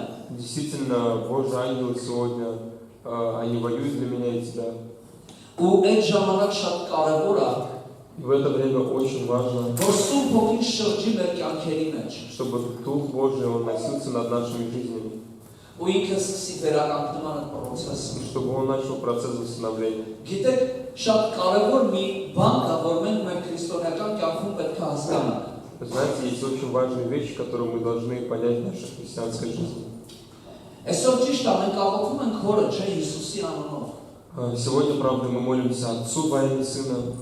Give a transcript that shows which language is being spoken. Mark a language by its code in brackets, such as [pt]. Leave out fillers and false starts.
[ru] Действительно, Божьи ангелы сегодня, они воюют для меня и тебя. [hy] Ու այդ ժամանակ շատ կարևոր է, [ru] И в это время очень важно, [hy] որ Սուրբ Հոգին շրջի մեր կյանքերի մեջ։ [ru] чтобы Дух Божий, Он носился над нашими жизнями. [hy] Ու ինքը սկսի վերականգնման այդ process-ը։ [ru] И чтобы Он начал процесс восстановления. [hy] Գիտեք, շատ կարևոր մի բան կա, որ մենք մեր քրիստոնեական կյանքում պետք է հասկանանք։ [ru] Вы знаете, есть очень важные вещи, которые мы должны понять в нашей христианской жизни. [hy] Այսօր ճիշտ է, մենք աղոթում ենք Հորը, չէ, Հիսուսի անունով։ [ru] Сегодня, правда, мы молимся Отцу во имя Сына.